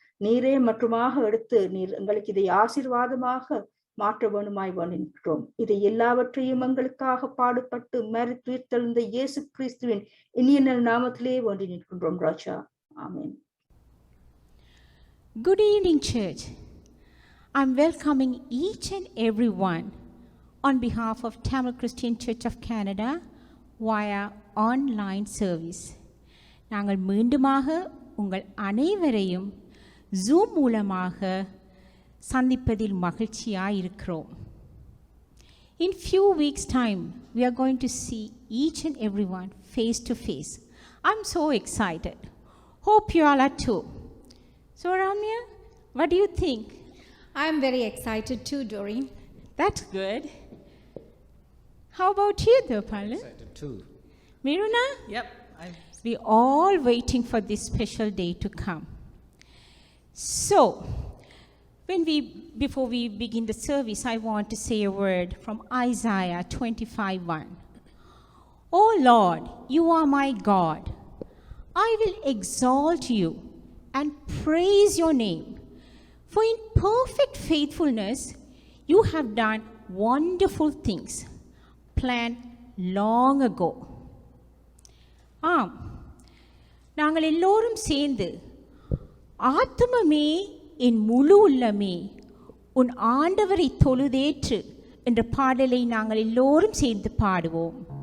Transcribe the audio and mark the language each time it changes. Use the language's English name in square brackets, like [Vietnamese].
[Tamil] நீரே மற்றுமாக எடுத்து நீர் எங்களுக்கு இதை ஆசீர்வாதமாக மாற்ற வேண்டுமாய் வேண்டி நிற்கிறோம். இதை எல்லாவற்றையும் எங்களுக்காக பாடுபட்டு மரித்துயிர்த்தெழுந்த இயேசு கிறிஸ்துவின் இனிய நாமத்திலே வேண்டி நிற்கின்றோம் ராஜா. ஆமென். [English] Good evening, church. I'm welcoming each and every one on behalf of Tamil Christian Church of Canada via online service. [Tamil] நாங்கள் மீண்டுமாக உங்கள் அனைவரையும் Zoom மூலமாக சந்திப்பதில் மகிழ்ச்சியாய் இருக்கிறோம். [English] In few weeks time we are going to see each and everyone face to face. I'm so excited. Hope you all are too. So Ramya, what do you think? I'm very excited too, Doreen. That's good. How about you, Dopala? Excited too. Miruna? Yep. We're all waiting for this special day to come. So, before we begin the service, I want to say a word from Isaiah 25:1. Oh Lord, you are my God. I will exalt you and praise your name. For in perfect faithfulness, you have done wonderful things, planned long ago. [Tamil] ஆம், நாங்கள் எல்லோரும் சேர்ந்து ஆத்துமமே என் முழு உள்ளமே உன் ஆண்டவரை தொழுதேற்று என்ற பாடலை நாங்கள் எல்லோரும் சேர்ந்து பாடுவோம்.